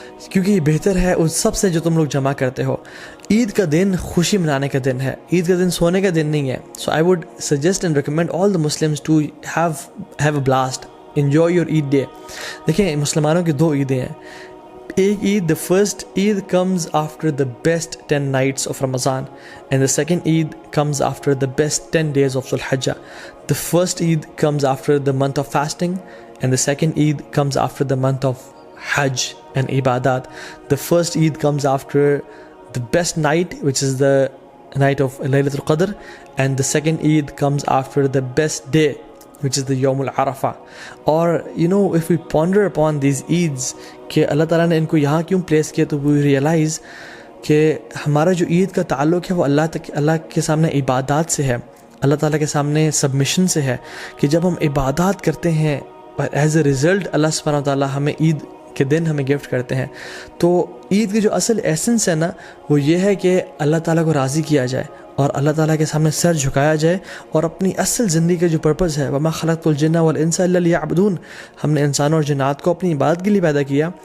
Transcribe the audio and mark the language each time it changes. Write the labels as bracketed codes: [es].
[ur] کیونکہ یہ بہتر ہے ان سب سے جو تم لوگ جمع کرتے ہو۔ عید کا دن خوشی منانے کا دن ہے، عید کا دن سونے کا دن نہیں ہے۔ [en] So I would suggest and recommend all the Muslims to have a blast, enjoy your Eid day. [ur] دیکھیں مسلمانوں کی 2 عیدیں ہیں، ایک عید [en] the first Eid comes after the best 10 nights of Ramadan, and the second Eid comes after the best 10 days of Dhul Hijjah. The first Eid comes after the month of fasting, and the second Eid comes after the month of Hajj and Ibadat. The first Eid comes after the best night, which is the night of Laylatul Qadr, and the second Eid comes after the best day, which is the Yawmul Arafah. Or if we ponder upon these Eids [ur] کہ اللہ تعالیٰ نے ان کو یہاں کیوں place کیا، تو [en] we realize [ur] کہ ہمارا جو عید کا تعلق ہے وہ اللہ کے سامنے عبادات سے ہے، اللہ تعالیٰ کے سامنے سبمیشن سے ہے کہ جب ہم عبادات کرتے ہیں اور ایز اے رزلٹ اللہ سبحانہ و تعالیٰ ہمیں عید کے دن ہمیں گفٹ کرتے ہیں، تو عید کی جو اصل ایسنس ہے نا وہ یہ ہے کہ اللہ تعالیٰ کو راضی کیا جائے اور اللہ تعالیٰ کے سامنے سر جھکایا جائے، اور اپنی اصل زندگی کا جو پرپز ہے [ar] وَمَا خَلَقْتُ الْجِنَّ وَالْإِنسَ إِلَّا لِيَعْبُدُونَ، [ur] ہم نے انسانوں اور جنات کو اپنی عبادت کے لیے پیدا کیا.